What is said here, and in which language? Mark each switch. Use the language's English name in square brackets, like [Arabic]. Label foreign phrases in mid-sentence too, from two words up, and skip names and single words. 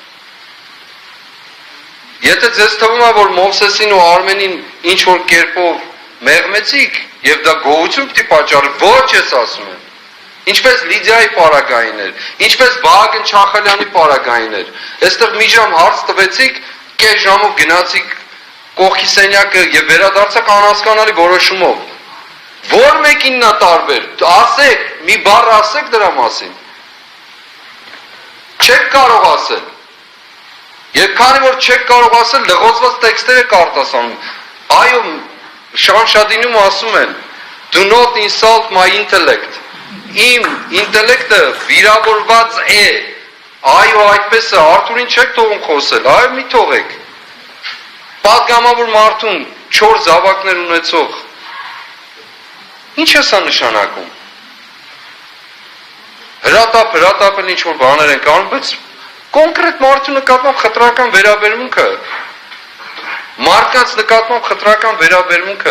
[Armenian] Եթե ձեզ թվում է, որ Մովսեսին ու Արմենին ինչ որ կերպով մեղմեցիք եւ դա գոհություն պիտի պատճառի, ոչ ես ասում եմ։ Ինչպես Լիդիայի պարագային էր, ինչպես Վահագն Չախալյանի պարագային էր։ Այստեղ մի ժամ հարց տվեցիք, կես ժամով գնացիք կողքի սենյակը եւ վերադարձաք անհասկանալի որոշումով։ Որ մեկինն է տարբեր։ Ասեք, մի բառ ասեք դրա մասին։ Չեք կարող ասել։ Եվ քանի որ չեք կարող ասել, լղոզված տեքստերը կարտասանում։ Այո, Շանշադինում ասում են, [English] do not insult my intellect։ [Armenian] Իմ ինտելեկտը վիրավորված է։ Այո, այդպես է, Արթուրին չեք թողում խոսել, այո, մի թողեք։ Պատգամավոր մարդուն 4 զավակներ ունեցող։ Ինչ է սա նշանակում։ Հրատապ ինչ որ բաներ են կանում, բայց կոնկրետ մարդու նկատմամբ խտրական վերաբերմունքը, մարդկանց նկատմամբ խտրական վերաբերմունքը,